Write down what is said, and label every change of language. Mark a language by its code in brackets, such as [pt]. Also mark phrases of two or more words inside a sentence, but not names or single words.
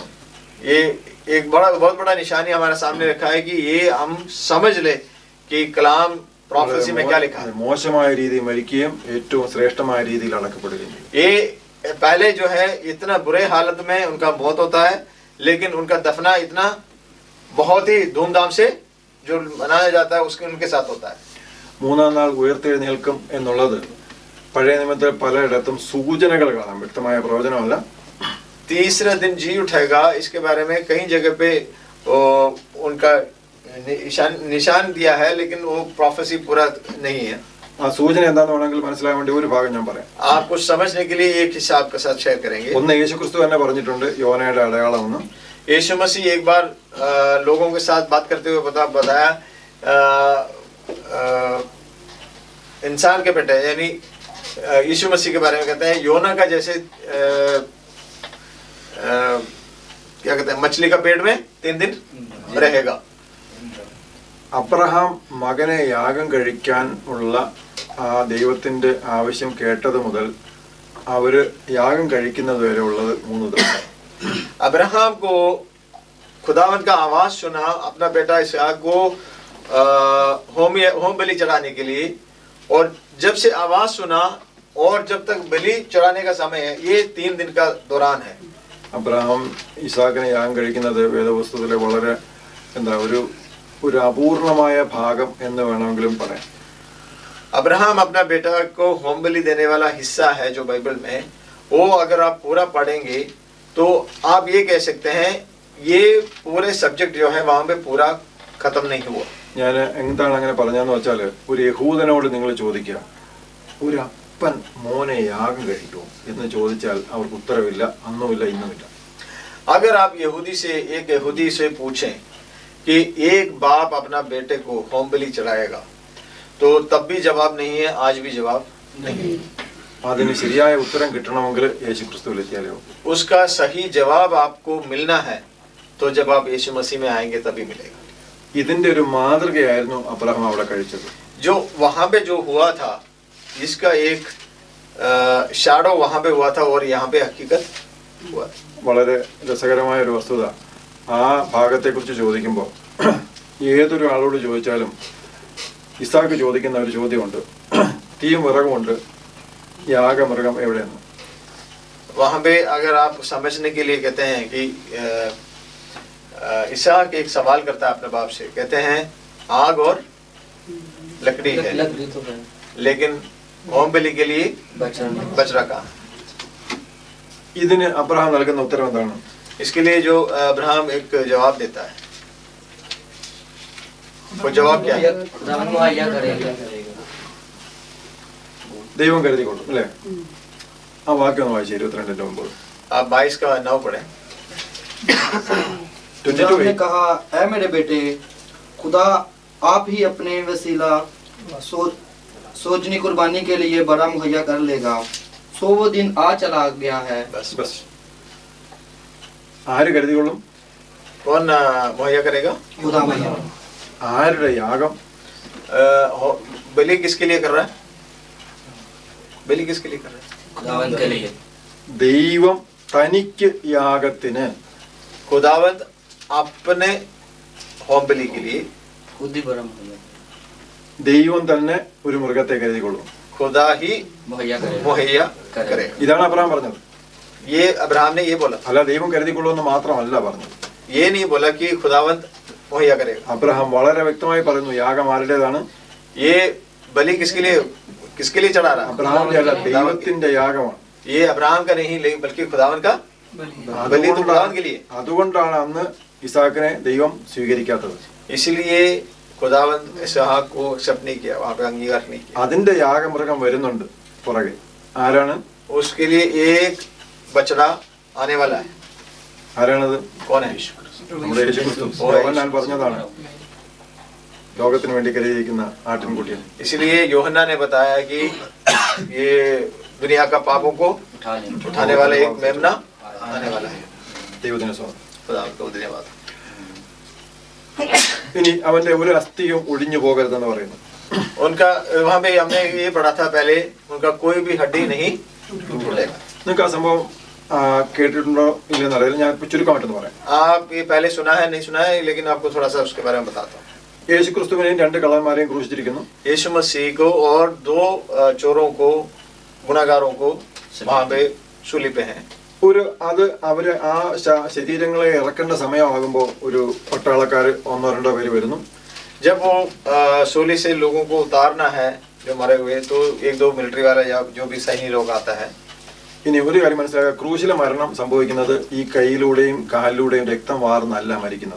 [hi] ये एक बहुत बड़ा निशानी हमारे सामने रखा है कि ये हम समझ ले कि कलाम प्रोफेसी में क्या लिखा है। [ml] മോശമായ രീതിയിൽ മരിക്കുകയും ഏറ്റവും ശ്രേഷ്ഠമായ രീതിയിൽ അടക്കപ്പെടുകയും ചെയ്യും। [hi] ये पहले जो है इतना बुरे हालत में उनका मौत होता है, लेकिन उनका दफना इतना बहुत ही धूमधाम से जो मनाया जाता है उसके उनके साथ होता है। [ml] മൂന്നാം നാൾ ഉയർത്തെഴുന്നേൽക്കും എന്നുള്ളത് പഴയ നിയമത്തിൽ പലയിടത്തും സൂചനകൾ കാണാം, വ്യക്തമായ പ്രവചനമല്ല। [hi] तीसरा दिन जी उठेगा, इसके बारे में कई जगह पे उनका निशान दिया है, लेकिन वो प्रोफेसी पूरा नहीं है। [ml] ആ സൂചന എന്താണെന്ന് വേണമെങ്കിൽ മനസ്സിലാകാൻ വേണ്ടി ഒരു ഭാഗം ഞാൻ പറയാം। [hi] आपको समझने के लिए एक हिस्सा आपके साथ शेयर करेंगे। [ml] ഒന്ന് യേശുക്രിസ്തു തന്നെ പറഞ്ഞിട്ടുണ്ട് യോനയുടെ അടയാളമെന്ന്। [hi] यीशु मसीह एक बार लोगों के साथ बात करते हुए बताया इंसान के बेटे यानी यीशु मसीह के बारे में कहते हैं योना का जैसे क्या कहते हैं मछली का पेट में 3 दिन रहेगा। [ml] അബ്രഹാം മകനെ യാഗം കഴിക്കാൻ ഉള്ള ആ ദൈവത്തിന്റെ ആവശ്യം കേട്ടത് മുതൽ അവര് യാഗം കഴിക്കുന്നത് വരെ ഉള്ളത് 3 ദിവസം। [hi] अब्राहम को खुदावंद का आवाज सुना अपना बेटा इसहाक को होम बलि चढ़ाने के लिए, और जब से आवाज सुना और जब तक बलि चढ़ाने का समय है ये 3 दिन का दौरान है। [ml] അബ്രഹാം ഇസാക്കിനെ യാഗം കഴിക്കുന്നത് വേദപുസ്തകത്തിലെ വളരെ ഒരു അപൂർണമായ ഭാഗം എന്ന് വേണമെങ്കിലും പറയാം। [hi] अब्राहम अपना बेटा को होम बलि देने वाला हिस्सा है जो बाइबल में, वो अगर आप पूरा पढ़ेंगे तो आप ये कह सकते हैं ये पूरे सब्जेक्ट जो है वहां पे पूरा खत्म नहीं हुआ। [ml] ഞാൻ എന്താണ് അങ്ങനെ പറഞ്ഞതെന്ന് വെച്ചാൽ, ഒരു യഹൂദനോട് നിങ്ങൾ ചോദിക്കുക ഒരു അപ്പൻ മോനെ യാഗം കഴിക്കുമോ എന്ന് ചോദിച്ചാൽ അവർക്ക് ഉത്തരവില്ല, അന്നുമില്ല ഇന്നുമില്ല। [hi] अगर आप एक यहूदी से पूछें कि एक बाप अपना बेटे को होम बलि चढ़ाएगा तो तब भी जवाब नहीं है, आज भी जवाब नहीं। [ml] അതിന് ശരിയായ ഉത്തരം കിട്ടണമെങ്കിൽ യേശുക്രിസ്തുവിൽ എത്തിയാലേ ഉള്ളൂ। [hi] उसका सही जवाब आपको मिलना है तो जब आप यीशु मसीह में आएंगे तभी मिलेगा। [ml] ഇതിന്റെ ഒരു മാതൃകയായിരുന്നു അബ്രഹാം അവിടെ കഴിച്ചത്। [hi] जो वहां पे जो हुआ था इसका एक शैडो वहां पे हुआ था और यहाँ पे हकीकत हुआ था। [ml] വളരെ രസകരമായ ഒരു വസ്തുത, ആ ഭാഗത്തെക്കുറിച്ച് ചോദിക്കുമ്പോൾ ഏതൊരു ആളോട് ചോദിച്ചാലും ഇസാക്ക് ചോദിക്കുന്ന ഒരു ചോദ്യമുണ്ട്, തീയും വിറകുമുണ്ട്, യാഗമൃഗം എവിടെയെന്ന്। [hi] वहां पे अगर आप समझने के लिए कहते हैं कि इसहाक एक सवाल करता है अपने बाप से, कहते हैं आग और लकड़ी है, लकड़ी तो है, लेकिन होम बलि के लिए बछड़ा कहाँ? [ml] ഇതിന് അബ്രഹാം നൽകുന്ന ഉത്തരം എന്താണ്? [hi] इसके लिए जो अब्राहम एक जवाब देता है, वो जवाब क्या है? मुहैया करेगा। [ml] ദൈവം കരുതിക്കൊള്ളും അല്ലേ? ആ വാക്യം ഒന്ന് വായിച്ചു 22:9। [hi] आप 22 का 9 पढ़े। इब्राहिम ने कहा, ऐ मेरे बेटे, खुदा आप ही अपने वसीला सोजनी कुर्बानी के लिए बड़ा मुहैया कर लेगा। सो वो दिन आ चला गया है। बस [ml] ബസ് ആര് കരുതികൊള്ളും? [hi] कौन मुहैया करेगा? खुदा भैया [ml] ആരുടെ യാഗം? [hi] बलि किसके लिए कर रहा है? बलि किसके लिए कर रहा है? खुदावंत के लिए। [ml] ദൈവം തനിക്ക് യാഗത്തിന് [hi] खुदावंत अपने होम बलि के लिए खुद ही बड़ा मुहैया [ml] ദൈവം തന്നെ ഒരു മൃഗത്തെ കരുതിക്കൊള്ളും. [hi] खुदा ही मुहैया करेगा। मुहैया करेगा। [ml] ഇതാണ് അബ്രഹാം പറഞ്ഞത്. [hi] ये अब्राहम ने ये बोला, [ml] അല്ല ദൈവം കരുതിക്കൊള്ളുമെന്ന് മാത്രമല്ല പറഞ്ഞത്. [hi] ये नहीं बोला कि खुदावंत मुहैया करेगा। [ml] അബ്രഹാം വളരെ വ്യക്തമായി പറയുന്നു യാഗം ആരുടേതാണ്? [hi] ये बलि किसके लिए चढ़ा रहा है? [ml] അബ്രഹാമിന്റെ അല്ല, ദൈവത്തിന്റെ യാഗമാണ്. [hi] ये अब्राहम का नहीं बल्कि खुदावंत का बलि तो खुदावंत के लिए। [ml] അതുകൊണ്ടാണ് അന്ന് ഇസാക്കിനെ ദൈവം സ്വീകരിക്കാത്തത്. [hi] इसलिए खुदावंत इसहाक को एक्सेप्ट नहीं किया, वहाँ पे अंगीकार नहीं किया। [ml] അതിന്റെ യാഗമൃഗം വരുന്നുണ്ട് പുറകെ. ആരാണ്? [hi] उसके लिए एक बछड़ा आने वाला है। [ml] ആരാണത്? [hi] कौन है? [ml] നമ്മുടെ യേശുക്രിസ്തു. യോഹന്നാൻ പറഞ്ഞതാണ് ലോകത്തിന് വേണ്ടി കരുതിയിരിക്കുന്ന ആട്ടിൻകുട്ടിയാണ്. [hi] इसलिए यूहन्ना ने बताया कि ये दुनिया का पापों को उठाने वाला एक मेमना आने वाला है। [ml] ദൈവത്തിന് സ്വാഗതം. [hi] खुदा को धन्यवाद। [ml] ഇനി അവന്റെ ഒരു അസ്ഥിയും ഒഴിഞ്ഞു പോകരുതെന്ന് പറയുന്നു. [hi] उनका वहाँ पे हमने ये पढ़ा था पहले, उनका कोई भी हड्डी नहीं टूटेगा। [ml] നിങ്ങൾക്ക് ആ സംഭവം കേട്ടിട്ടുണ്ടോ ഇല്ലെന്ന് അറിയില്ല, ഞാൻ ചുരുക്കമായിട്ടൊന്ന് പറയാം. [hi] आप ये पहले सुना है नहीं सुना है, लेकिन आपको थोड़ा सा उसके बारे में बताता हूँ। [ml] യേശുക്രിസ്തുവിനെയും രണ്ട് കള്ളന്മാരെയും ക്രൂശിച്ചിരിക്കുന്നു. [hi] यीशु मसीह को और दो चोरों को, गुनाहगारों को वहाँ पे सूली पे हैं। [ml] ഒരു അത് അവര് ആ ശരീരങ്ങളെ ഇറക്കേണ്ട സമയമാകുമ്പോൾ ഒരു പട്ടാളക്കാര് ഒന്നോ രണ്ടോ പേര് വരുന്നു. [hi] जब वो सूली से लोगों को उतारना है जो मरे हुए, तो एक दो मिलिट्री वाला या जो भी सैनिक लोग आता है। [ml] ഇനി ഒരു കാര്യം മനസ്സിലാക്കുക, ക്രൂശിലെ മരണം സംഭവിക്കുന്നത് ഈ കൈയിലൂടെയും കാലിലൂടെയും രക്തം വാർന്നല്ല മരിക്കുന്നത്.